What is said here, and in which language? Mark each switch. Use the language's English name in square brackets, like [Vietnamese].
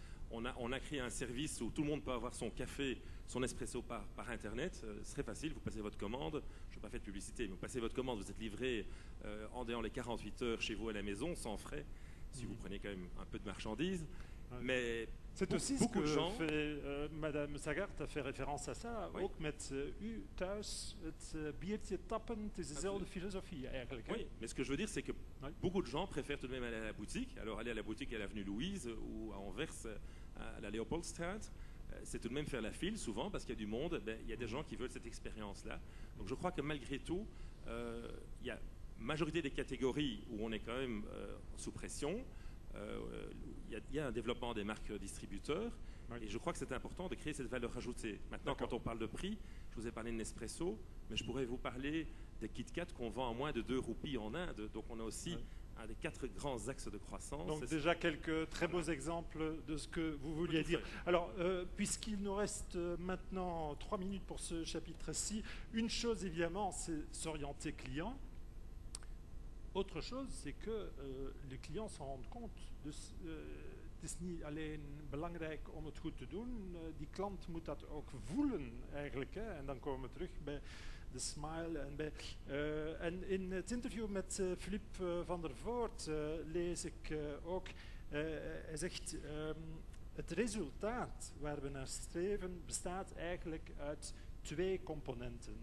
[French] On a créé un service où tout le monde peut avoir son café, son espresso par Internet. C'est très facile, vous passez votre commande, je ne vais pas faire de publicité, mais vous passez votre commande, vous êtes livré en dehors les 48 heures chez vous à la maison, sans frais, si vous prenez quand même un peu de marchandises. Ouais. Mais c'est aussi beaucoup ce que de gens, fait Madame Sagart a fait référence à ça, oui. [Dutch] Ook met u thuis het biertje tappen, het is dezelfde filosofie eigenlijk. [French] Oui, mais ce que je veux dire, c'est que beaucoup de gens préfèrent tout de même aller à la boutique. Alors aller à la boutique à l'avenue Louise ou à Anvers, à la Leopoldstraat, c'est tout de même faire la file souvent parce qu'il y a du monde. Il y a des gens qui veulent cette expérience-là. Donc je crois que malgré tout, il y a majorité des catégories où on est quand même sous pression. Il y a un développement des marques distributeurs, et je crois que c'est important de créer cette valeur ajoutée. Maintenant, quand on parle de prix, je vous ai parlé de Nespresso, mais je pourrais vous parler des Kit Kat qu'on vend à moins de 2 roupies en Inde. Donc on a aussi un des 4 grands axes de croissance. Donc déjà quelques très beaux exemples de ce que vous vouliez dire. Alors, puisqu'il nous reste maintenant 3 minutes pour ce chapitre-ci, une chose évidemment, c'est s'orienter client. Autre chose, c'est que les clients s'en rendent compte. [Dutch] Dus het is niet alleen belangrijk om het goed te doen, die klant moet dat ook voelen eigenlijk. Hè? En dan komen we terug bij de smile. En in het interview met Philippe van der Voort lees ik ook, hij zegt, het resultaat waar we naar streven bestaat eigenlijk uit 2 componenten.